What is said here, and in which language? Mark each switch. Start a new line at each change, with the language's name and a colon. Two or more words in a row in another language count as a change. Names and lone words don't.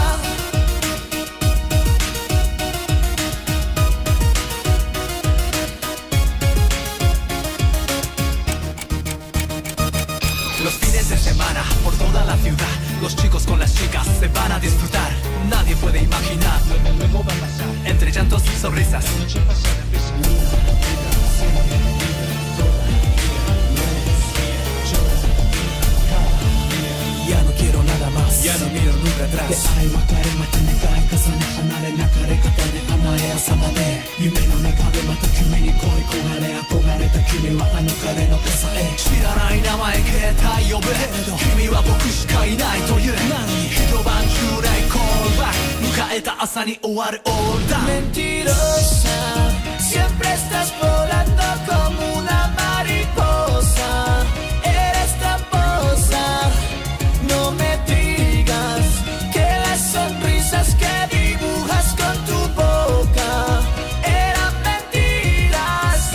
Spanish: Los fines de semana por toda la ciudad, los chicos con las chicas se van a disfrutar. Nadie puede imaginar, Luego va a pasar, entre llantos y sonrisas. noche pasa deprisa. Ya no quiero nada más. Ya no miro nunca
Japanese: 出
Spanish: atrás.
Japanese: 会い別れまた願い重ね離れなかれ方で甘え朝まで夢の中でまた君に恋焦がれ憧れた君はあの彼の傘へ知らない名前携帯呼ぶ君は僕しかいないというなのに一晩中でコールバック迎えた朝に終わるオールダウン
Spanish: Mentirosa, siempre estás volando como una mariposa. Eres tramposa, no me digas que las sonrisas que dibujas con tu boca eran mentiras.